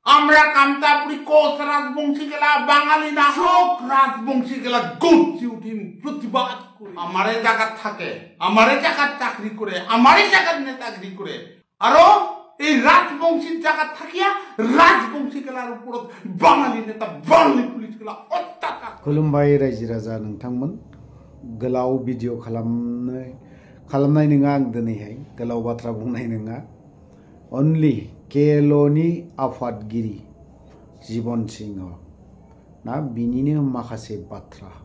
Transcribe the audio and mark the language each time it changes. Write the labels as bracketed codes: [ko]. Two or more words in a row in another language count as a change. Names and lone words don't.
[rkt] আমরা কামতাপুরি কোচ রাজবংশী গেলা বাঙালি না হোক রাজবংশী গেলা গর্জি উঠিম প্রতিবাদ করি আমারে জায়গা থাকে আমারে জায়গার চাকরি করে আমারে জায়গার নেতাগিরি করে আরো এই রাজবংশীর জায়গা থাকিয়া রাজবংশী গেলার উপর বাঙালি নেতা বাঙালি পুলিশ গেলা অত্যাচার [brx] खुलुमबाय रायजो राजा नोंथांमोन गोलाव भिडिअ खालामनाय नङा आं दिनैहाय गोलाव बाथ्रा बुंनाय नङा अनलि केल'नि आफादगिरि जीवन सिंह ना बिनिनो माखासे बाथ्रा